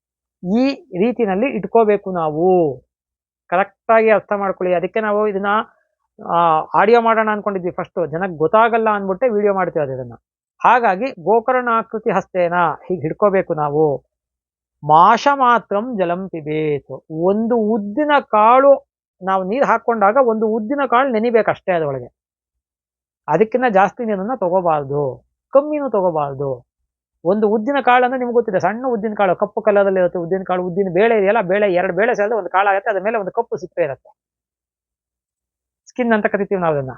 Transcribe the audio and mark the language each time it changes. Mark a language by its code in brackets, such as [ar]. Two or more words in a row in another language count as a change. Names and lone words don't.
[kn] ಹಿಂಗೆ ಈ ರೀತಿನಲ್ಲಿ ಇಟ್ಕೋಬೇಕು ನಾವು. ಕರೆಕ್ಟಾಗಿ ಅರ್ಥ ಮಾಡ್ಕೊಳ್ಳಿ. ಅದಕ್ಕೆ ನಾವು ಇದನ್ನ ಆಡಿಯೋ ಮಾಡೋಣ ಅನ್ಕೊಂಡಿದ್ವಿ ಫಸ್ಟ್, ಜನಕ್ಕೆ ಗೊತ್ತಾಗಲ್ಲ ಅಂದ್ಬಿಟ್ಟೆ ವಿಡಿಯೋ ಮಾಡ್ತೀವಿ ಇದನ್ನ. ಹಾಗಾಗಿ [sa] ಗೋಕರ್ಣಾಕೃತಿ ಹಸ್ತೇನ [kn] ಹೀಗೆ ಹಿಡ್ಕೋಬೇಕು ನಾವು. [sa] ಮಾಷ ಮಾತ್ರಂ ಜಲಂ ಪಿಬೇತ್. [kn] ಒಂದು ಉದ್ದಿನ ಕಾಳು ನಾವು ನೀರು ಹಾಕೊಂಡಾಗ ಒಂದು ಉದ್ದಿನ ಕಾಳು ನೆನಿಬೇಕಷ್ಟೇ ಅದರೊಳಗೆ. ಅದಕ್ಕಿಂತ ಜಾಸ್ತಿ ನೀರನ್ನ ತಗೋಬಾರ್ದು, ಕಮ್ಮಿನೂ ತಗೋಬಾರ್ದು. ಒಂದು ಉದ್ದಿನ ಕಾಳು ಅಂದ್ರೆ ನಿಮ್ಗೆ ಗೊತ್ತಿದೆ, ಸಣ್ಣ ಉದ್ದಿನ ಕಾಳು ಕಪ್ಪು ಕಲರಲ್ಲಿ ಇರುತ್ತೆ ಉದ್ದಿನ ಕಾಳು. ಉದ್ದಿನ ಬೇಳೆ ಇದೆಯಲ್ಲ, ಬೇಳೆ 2 ಬೇಳೆ ಸೇರಿದ್ರೆ ಒಂದು ಕಾಳು ಆಗುತ್ತೆ. ಅದ್ರ ಮೇಲೆ ಒಂದು ಕಪ್ಪು ಸಿಪ್ಪೆ ಇರುತ್ತೆ, ಸ್ಕಿನ್ ಅಂತ ಕರಿತೀವಿ ನಾವು ಅದನ್ನ.